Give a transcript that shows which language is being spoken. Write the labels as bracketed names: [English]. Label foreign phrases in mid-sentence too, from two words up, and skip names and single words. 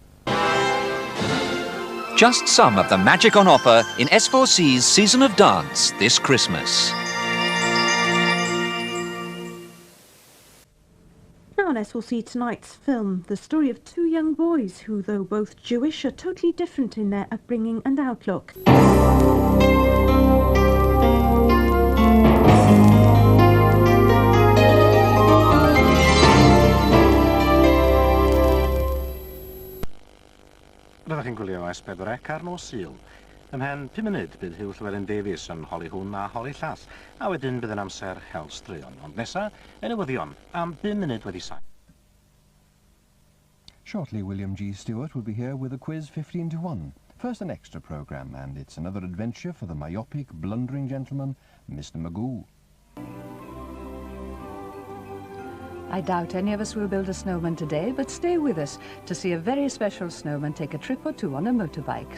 [English] Just some of the magic on offer in S4C's Season of Dance this Christmas. Now on S4C tonight's film, the story of two young boys who, though both Jewish, are totally different in their upbringing and outlook. [Welsh] Byddwch chi'n gwylio S4C ar nos Sul. Ymhen 5 munud bydd Hugh Llewellyn Davies yn holi hwn a holi llall, a wedyn bydd yn amser hel straeon. Ond nesa, y newyddion, am 5 munud wedi saith. [English] Shortly, William G. Stewart will be here with a quiz 15 to 1. First, an extra programme, and it's another adventure for the myopic, blundering gentleman, Mr. Magoo. I doubt any of us will build a snowman today, but stay with us to see a very special snowman take a trip or two on a motorbike.